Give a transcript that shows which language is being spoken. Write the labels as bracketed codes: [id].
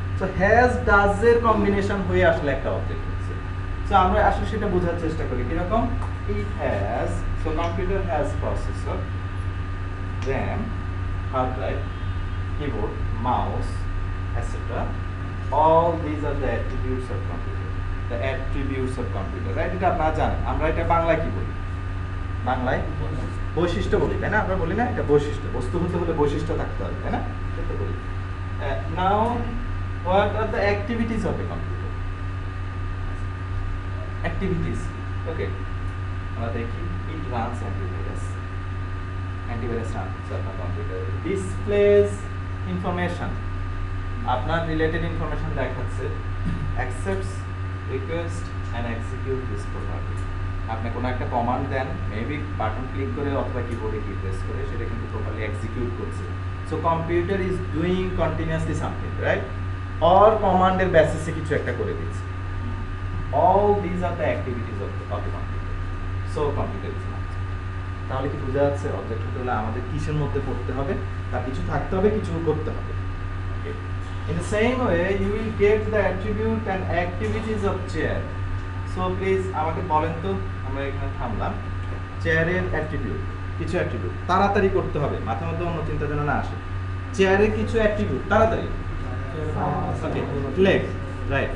[bn] So has does এর combination হয়ে আসলে একটা অবজেক্ট হচ্ছে। সো আমরা আসলে সেটা বোঝার চেষ্টা করি কি রকম? [en] it has, [bn] so computer has processor, RAM, hard drive, keyboard, mouse, etcetera. [en] All these are the attributes of computer. The attributes of computer, right? [bn] এটা আপনারা জানেন। আমরা এটা বাংলায় কি বলি? বাংলায় বৈশিষ্ট্য বলি, তাই না? আমরা বলি না এটা বৈশিষ্ট্য, বস্তু হতে হলে বৈশিষ্ট্য থাকতে হবে, তাই না? সেটা বলি। [en] Now, what are the activities of a computer? Activities, okay. [bn] আমরা দেখি, [en] it runs antivirus. Antivirus runs [bn] আপনার কম্পিউটারে। [en] Displays information. [bn] আপনার রিলেটেড ইনফরমেশন দেখাচ্ছে, [en] accepts, request and execute this property. [bn] আপনি কোনো একটা কমান্ড দেন, মেবি বাটন ক্লিক করে অথবা কিবোর্ডে কি প্রেস করে, সেটা কিন্তু প্রপারলি এক্সিকিউট করছে। [en] So computer is doing continuously something, right? Or [bn] কমান্ডের বেসিসে কিছু একটা করে দিচ্ছে। [en] All this are the activities of the computer. So computer is not. [bn] তাহলে কি বোঝা যাচ্ছে অবজেক্ট হতে হলে আমাদের কিসের মধ্যে পড়তে হবে? তার কিছু থাকতে হবে, কিছু করতে হবে। [en] Okay, in the same way you will get the attribute and activities of chair. So please [bn] আমাকে বলেন তো, আমরা এখানে থামলাম। চেয়ারের অ্যাট্রিবিউট, কিছু অ্যাট্রিবিউট তাড়াতাড়ি করতে হবে, মাথার মধ্যে অন্য চিন্তা যেন না আসে। চেয়ারের কিছু অ্যাট্রিবিউট তাড়াতাড়ি। ওকে, লেগ, রাইট।